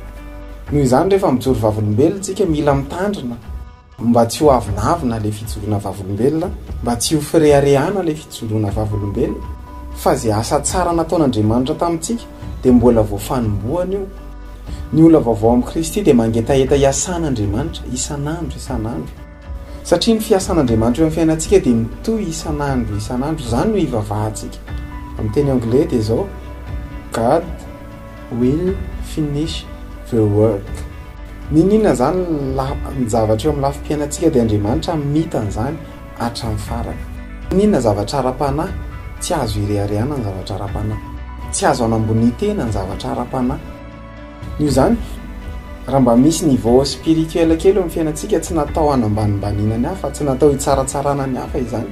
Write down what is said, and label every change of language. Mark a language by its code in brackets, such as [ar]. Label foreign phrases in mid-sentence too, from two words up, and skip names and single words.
[mg] Noho izany rehefa mijoro vavolombelona tsika mila mitandrina mba tsy ho avinavina ilay fijoroana vavolombelona, mba tsy ho fireharehana ilay fijoroana vavolombelona, fa izay asa tsara nataon'Andriamanitra tamintsika dia mbola voafanombohana io. Ny olona vaovao amin'ny Kristy dia mangetaheta iasan'Andriamanitra isan'andro. Satria ny fiasan'Andriamanitra eo amin'ny fiainantsika dia mitohy isan'andro. Izany no ivavahantsika. Amin'ny teny anglais dia izao, [en] God will finish the work. [mg] Ninona zany ny zavatra eo amin'ny lafim-piainantsika dia Andriamanitra mitany izany hatramin'ny farany. Ninona zavatra ara-panahy? Tsy azo ireharehana ny zavatra ara-panahy. Tsy azo anambony tena ny zavatra ara-panahy. Io zany raha mba misy [fr] niveau spirituel [mg] kely eo amin'ny fiainantsika tsy natao hanambanimbaniana ny hafa, tsy natao hitsaratsarana ny hafa izany.